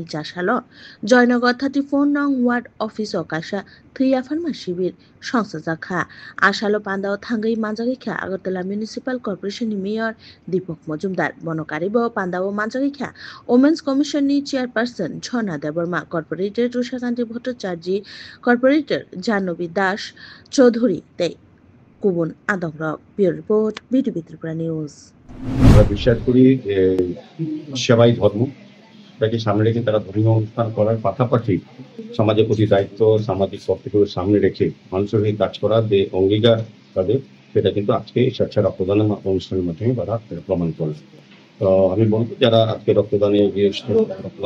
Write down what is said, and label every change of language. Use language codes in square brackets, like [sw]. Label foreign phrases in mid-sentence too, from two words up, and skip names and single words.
[trp] Chashalo Joynagar 34 nong ward office Okasha Thia Pharmacy Songsazakha Ashalo Pandao Thangai Manjarikha Agartala Municipal Corporation ni Mayor Deepak Majumdar Bonokaribo Pandao Manjarikha Women's Commission ni Chairperson Chhona Deborma Corporator Rushakanti Bhattacharya Corporator Janobi Das Chaudhuri Te Kubun Adongra Bureau Report BTV Tripura News [bn] আমরা বিশ্বাস করি যে সেবাই ধর্ম তাকে সামনে রেখে তারা ধর্মীয় অনুষ্ঠান করার পাশাপাশি সমাজের প্রতি দায়িত্ব সামাজিক কর্তব্য সামনে রেখে মানুষের হয়ে কাজ করার যে অঙ্গীকার তাদের সেটা কিন্তু আজকে স্বেচ্ছা রক্তদান অনুষ্ঠানের মাধ্যমে তারা প্রমাণ করে তো আমি বলবো যারা আজকে রক্তদানে গিয়ে রক্তদান